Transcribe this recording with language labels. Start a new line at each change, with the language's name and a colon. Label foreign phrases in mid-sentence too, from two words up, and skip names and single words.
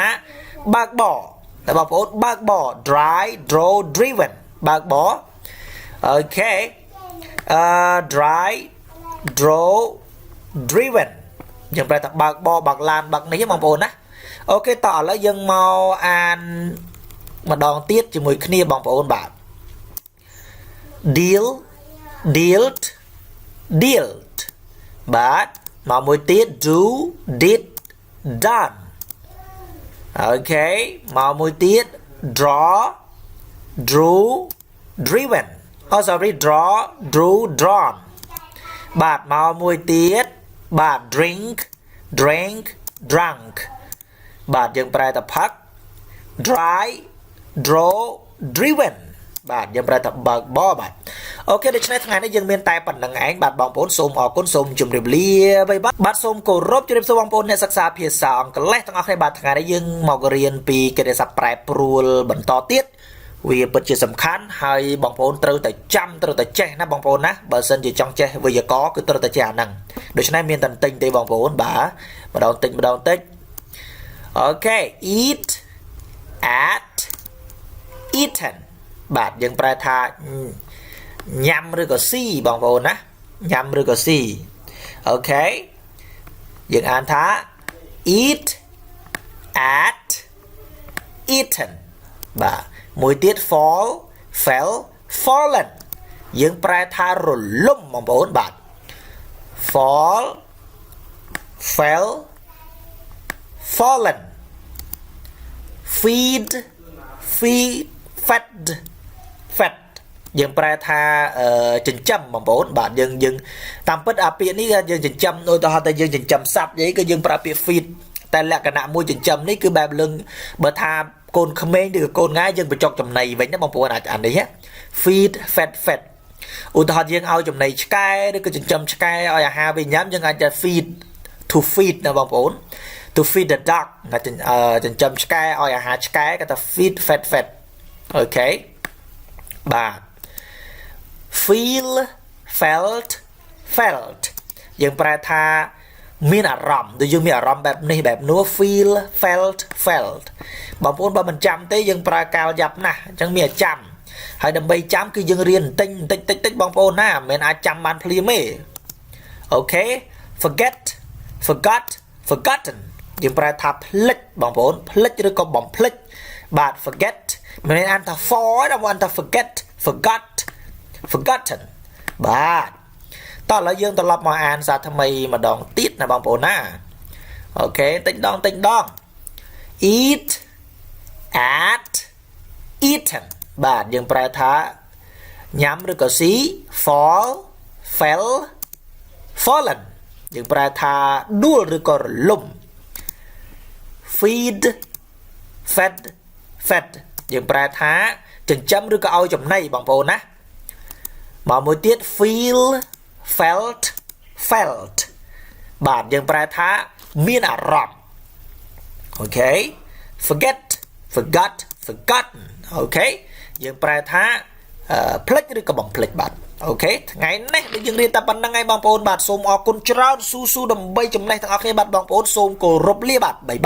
Khmer: បើកបរតែបងប្អូនបើកបរ
English: dry draw driven
Khmer: បើកបរអូខេ
English: dry draw driven
Khmer: យើងប្រែថាបើកបរបើកឡានបើកនេះបងប្អូនណាអូខេតោះឥឡូវយើងមកអានម្ដងទៀតជាមួយគ្នាបងប្អូនបាទ
English: deal dealt dealt
Khmer: បាទមកមួយទៀត
English: do did done
Khmer: អូខេមកមួយទៀត
English: draw drew driven sorry draw drew drawn
Khmer: បាទមកមួយទៀតបាទ
English: drink drank drunk
Khmer: បាទយើងប្រែថាផឹក
English: dry draw driven
Khmer: បាទយើងប្រែថាបើកប របាទអូខេដូច្នេះថ្ងៃនេះយើងមានតែប៉ុណ្្នឹងឯងបាទបងប្អូនសូមអរគុណសូមជម្រាបលាបាទសូមគោរពជម្រាបសួរបងប្អូនអ្នកសិក្សាភាសាអង់ គ្លេសទាំងអស់គ្នាបាទថ្ងៃនេះយើងមករៀនពីកិរិយាសព្ទប្រែប្រួលបន្តទៀតវាពិតជាសំខាន់ហើយបងប្អូន ត្រូវតែចាំត្រូវតែចេះណាបងប្អូនណាបើសិនជាចង់ចេះវេយ្យាករណ៍គឺត្រូវតែចេះអា ហ្នឹងដូច្នេះមានតែតិចទេបងប្អូនបាទម្ដងតិច អូខេ
English: eat at eaten
Khmer: បាទយើងប្រែថាញ៉ាំ ឬក៏ស៊ីបងប្អូនណាញ៉ាំឬក៏ស៊ីអូខេយើងអានថា
English: eat at eaten
Khmer: បាទមួយទៀត
English: fall fell fallen
Khmer: យើងប្រែថារលំបងប្អូនបាទ
English: fall fell fallen feed fed
Khmer: យើងប្រែថាចិញ្ចឹមបងប្អូនបាទយើងតាមពិតអាពាក្យនេះយើងចិញ្ចឹមដូចទៅហៅតែយើងចិញ្ចឹមស ត្វអីក៏យើងប្រើពាក្យ feed តែលក្ខណៈមួយចិញ្ចឹមនេះគឺបែបលឹងបើថាកូនក្មេងឬក៏កូនងាយយើងបញ្ចុកចំណីវិញណាបងប្អូនអាចអានេះ
English: feed fed
Khmer: ឧទាហរណ៍យើងឲ្យចំណីឆ្កែឬក៏ចិញ្ចឹមឆ្កែឲ្យអាហារវាញ៉ាំយើងអាច
English: feed to feed
Khmer: ណាបងប្អូន
English: to feed the dog
Khmer: ចិញ្ចឹមឆ្កែឲ្យអាហារឆ្កែគេថា
English: feed fed
Khmer: អូខេបាទ feel felt យើងប្រែថាមានអារម្មណ៍ដូចយើងមានអារម្មណ៍បែបនេះបែបនោះ
English: feel felt
Khmer: បងប្អូនបើមិនចាំទេយើងប្រើកាលយ៉ាប់ណាស់អញ្ចឹងមានឲ្យចាំហើយដើម្បីចាំគឺយើងរៀនបន្តិចបងប្អូនណាមិនមែនអាចចាំបានភ្លាមទេអូខេ forgotten យើងប្រែថាភ្លេចបងប្អូនភ្លេចឬក៏បំភ្លេចបាទ forget មិន មែនអានថា for ទេអានថា forgotten បាទតោះឥឡូវយើងត្រឡប់មកអានសារថ្មីម្ដងទៀតណាបងប្អូនណាអូខេតិចដង
English: eat at eaten
Khmer: បាទយើងប្រែថាញ៉ាំឬក៏ស៊ី
English: fall fell fallen
Khmer: យើងប្រែថាដួលឬក៏រលំ
English: feed fed
Khmer: យើងប្រែថាចិញ្ចឹមឬក៏ឲ្យចំណីបងប្អូនណាមកមួយ ទៀត
English: feel felt felt
Khmer: បាទយើងប្រែថាមានអារម្មណ៍អូខេ
English: forget forgot forgotten
Khmer: អូខេយើងប្រែថាភ្លេចឬក៏បំភ្លេចបាទអូខេថ្ងៃនេះដូចយើងរៀនតែប៉ុណ្្នឹងហើយបងប្អូនបាទសូមអរគុណច្រើនស៊ូស៊ូដើម្បីចំណេះទាំងអស់គ្នាបាទបងប្អូនសូមគោរពលាបាទបាយបាយ